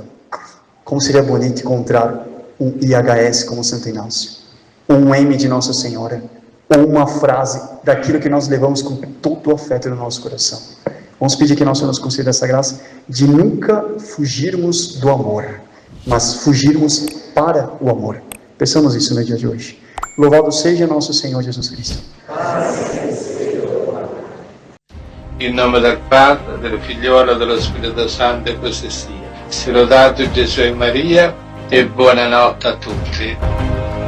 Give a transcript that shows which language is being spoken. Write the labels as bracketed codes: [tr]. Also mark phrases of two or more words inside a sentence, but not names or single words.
[pt] Como seria bonito encontrar um IHS como Santo Inácio, ou um M de Nossa Senhora, ou uma frase daquilo que nós levamos com todo o afeto no nosso coração. Vamos pedir que Nosso Senhor nos conceda essa graça de nunca fugirmos do amor, mas fugirmos para o amor. Peçamos isso no dia de hoje. Louvado seja Nosso Senhor Jesus Cristo. [it] In nome del Padre, del Figliolo e dello Spirito Santo, e così sia. Sia lodato Gesù e Maria, e buonanotte a tutti.